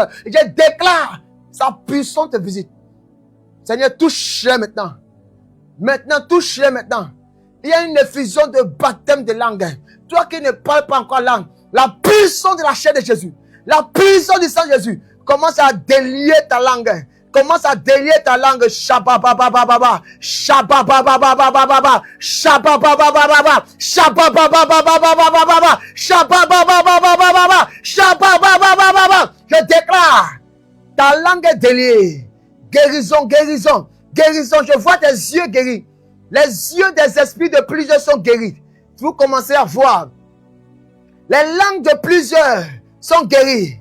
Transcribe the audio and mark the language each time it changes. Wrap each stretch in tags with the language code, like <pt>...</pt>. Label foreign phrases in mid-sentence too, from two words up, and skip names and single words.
<fr>Je déclare sa puissante visite. Seigneur, touche-les maintenant. Maintenant, touche-les maintenant. Il y a une effusion de baptême de langue. Toi qui ne parles pas encore langue, la puissance de la chair de Jésus, la puissance du sang de Jésus, commence à délier ta langue. Commence à délier ta langue. Shabababababa. Shababababababa. Shabababababa. Shababababababa. Shababababababa. Shababababababa. Je déclare Ta langue est déliée. Guérison, guérison, guérison. Je vois tes yeux guéris. Les yeux des esprits de plusieurs sont guéris. Vous commencez à voir. Les langues de plusieurs sont guéries.</fr>